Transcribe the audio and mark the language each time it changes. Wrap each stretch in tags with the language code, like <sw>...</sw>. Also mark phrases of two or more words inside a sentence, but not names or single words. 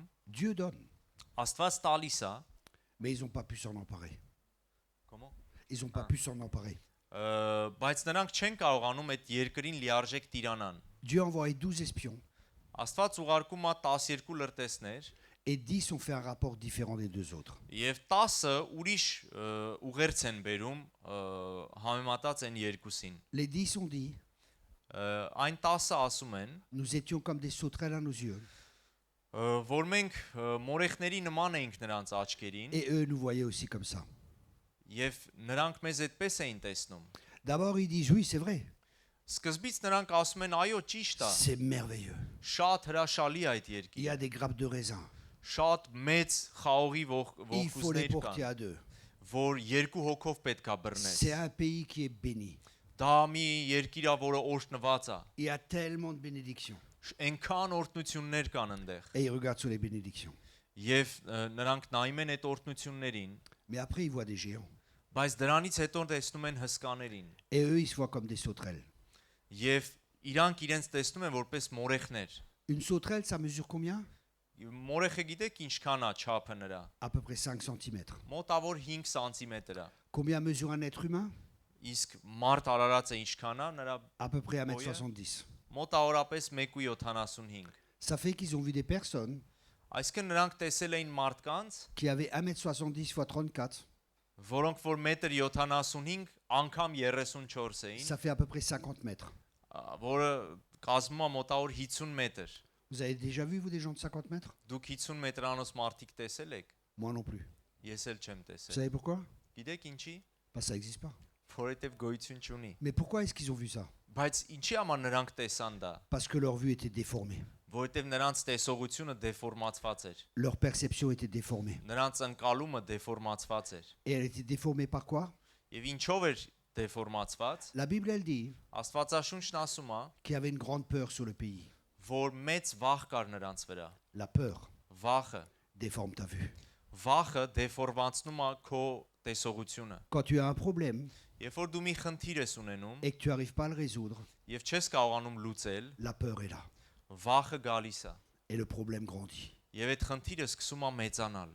<fr>Dieu donne,</fr> <hy>Աստված տալիս է։</hy> <fr>mais ils n'ont pas pu s'en emparer. Comment? Ils n'ont pas pu s'en emparer.</fr> <hy>Բայց նրանք չեն կարողանում այդ երկրին լիարժեք տիրանան։</hy> <fr>Dieu a envoyé 12 espions</fr> <hy>Աստված ուղարկում է 12 լրտեսներ</hy> <fr>et 10 ont fait un rapport différent des deux autres.</fr> <hy>եւ 10-ը ուրիշ ուղերձ են բերում համեմատած են երկուսին։</hy> <fr>Les 10 ont dit,</fr> <hy>Այն 10-ը ասում են,</hy> <fr>nous étions comme des sauterelles à nos yeux,</fr> <hy>որ մենք մորեխների նման էինք նրանց աչքերին</hy> <fr>et eux nous voyaient aussi comme ça.</fr> <hy>եւ նրանք մեզ այդպես էին տեսնում։</hy> <fr>D'abord, ils disent, oui, c'est vrai,</fr> <hy>Սկզբից նրանք ասում են այո ճիշտ է,</hy> <fr>c'est merveilleux.</fr> <hy>շատ հրաշալի է այդ</hy> <fr>Il y</fr> <hy>երկիրը,</hy> <fr>a des grappes de raisin,</fr> <hy>շատ մեծ խաղողի</hy> <fr>il faut les</fr> <hy>ողկույզներ</hy> <fr>porter</fr> <hy>կան,</hy> <fr>à deux.</fr> <hy>որ երկու հոգով պետք է բռնես։</hy> <fr>C'est un pays qui est béni.</fr> <hy>Դա մի երկիր է, որը օրհնված է։</hy> <fr>Il y a tellement de bénédictions.</fr> <hy>Այնքան օրհնություններ կան այնտեղ։</hy> <fr>Et ils regardent sur les bénédictions.</fr> <hy>Եվ նրանք նայում են այդ օրհնություններին,</hy> <fr>Mais après, ils voient des géants.</fr> <hy>բայց դրանից հետո տեսնում են հսկաներին։</hy> <fr>Et eux, ils se voient comme des sauterelles.</fr> <hy>Եվ իրանք իրենց տեսնում են որպես մորեխներ։</hy> <fr>Une sauterelle, ça mesure combien?</fr> <hy>Մորեխը գիտեք ինչքան է չափը նրա։</hy> <fr>À peu près 5 cm.</fr> <hy>Մոտավոր 5 սանտիմետր է։</hy> <fr>Combien mesure un être humain?</fr> <hy>Իսկ մարդ արարածը ինչքան է նրա</hy> <fr>À peu près Oh, 1m70.</fr> <hy>մոտավորապես 1.75։</hy> <fr>Ça fait qu'ils ont vu des personnes</fr> <hy>Այսինքն նրանք տեսել էին մարդկանց,</hy> <fr>qui avaient 1m70 x 34.</fr> <hy>որոնք որ 1.75 անգամ 34 էին,</hy> <fr>Ça fait à peu près 50 mètres.</fr> <hy>որը կազմում է մոտավոր 50 մետր։</hy> <fr>Vous avez déjà vu, vous, des gens de 50 mètres?</fr> <hy>Դուք 50 մետրանոց մարդիկ տեսել եք։</hy> <fr>Moi non plus.</fr> <hy>Ես էլ չեմ</hy> <fr>Vous</fr> <hy>տեսել։</hy> <fr>savez pourquoi?</fr> <hy>Գիտեք ինչի։</hy> <fr>Bah, ça n'existe pas.</fr> <hy>Որովհետև գոյություն չունի։</hy> <fr>Mais pourquoi est-ce qu'ils ont vu ça?</fr> <hy>Բայց ինչի համար նրանք տեսան դա։</hy> <fr>Parce que leur vue était déformée.</fr> <hy>Որովհետև նրանց տեսողությունը դեֆորմացված էր։</hy> <fr>Leur perception était déformée.</fr> <hy>Նրանց ընկալումը դեֆորմացված էր։</hy> <fr>Et elle était déformée par quoi?</fr> <hy>Եվ ինչով էր դեֆորմացված։</hy> <fr>La Bible, elle dit</fr> <hy>Աստվածաշունչն ասում է,</hy> <fr>qu'il y avait une grande peur sur le pays.</fr> <hy>որ մեծ վախ կար նրանց վրա։</hy> <fr>La peur</fr> <hy>Վախը,</hy> <fr>déforme ta vue.</fr> <hy>վախը դեֆորմացնում է քո տեսողությունը։</hy> <fr>Quand tu as un problème</fr> <hy>Երբ որ դու մի խնդիր ես ունենում</hy> <fr>et que tu n'arrives pas à le résoudre,</fr> <hy>եւ չես կարողանում լուծել,</hy> <fr>la peur est là.</fr> <hy>վախը գալիս է։</hy> <fr>Et le problème grandit.</fr> <hy>Եվ այդ խնդիրը սկսում է մեծանալ։</hy>